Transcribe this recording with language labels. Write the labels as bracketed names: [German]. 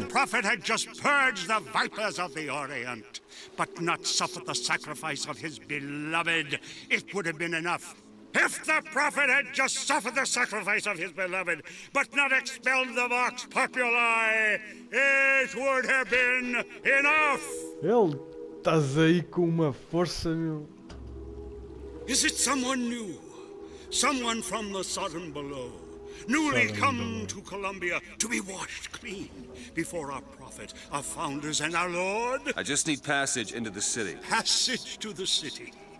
[English] the prophet had just purged the vipers of the Orient, but not suffered the sacrifice of his beloved, it would have been enough. If the prophet had just suffered the sacrifice of his beloved, but not expelled the vox populi, it would have been enough. [Portuguese] Ele, estás aí com uma força, meu. [English] Is it someone new? Someone from the Sodom below, newly come to Columbia to be washed clean before our prophet, our founders, and our Lord? I just need passage into the city. Passage to the city.